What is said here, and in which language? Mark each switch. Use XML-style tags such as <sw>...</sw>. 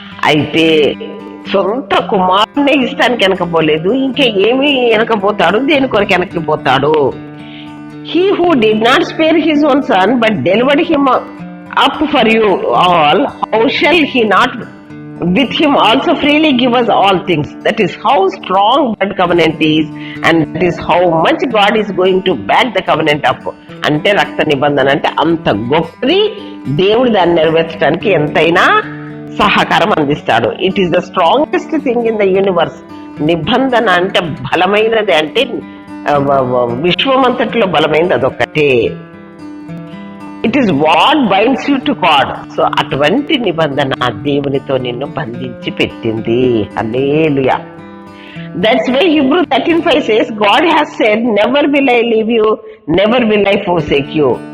<te>అయితే సొంత కుమారునే ఇష్టానికి వెనకపోలేదు, ఇంకా ఏమి వెనకపోతాడు, దేని కొరకు వెనక్కిపోతాడు.</te> <en>He who did not spare his own son but delivered him up for you all, how shall he not with him also freely give us all things? That is how strong that covenant is, and that is how much God is going to back the covenant up.</en> <te>అంటే రక్త నిబంధన అంటే అంత గొప్పది. దేవుడు దాన్ని నెరవేర్చడానికి ఎంతైనా సహకారం అందిస్తాడు.</te> <en>It is the strongest thing in the universe.</en> <te>నిబంధన అంటే బలమైనది, అంటే విశ్వమంతటిలో బలమైనది అదొక్కటే.</te> <en>It is what binds you to God. So</en> <te>అటువంటి నిబంధన దేవునితో నిన్ను బంధించి పెట్టింది. హల్లెలూయా.</te> <en>That's why Hebrews 13:5 says, God has said, never will I leave you, never will I forsake you.</en>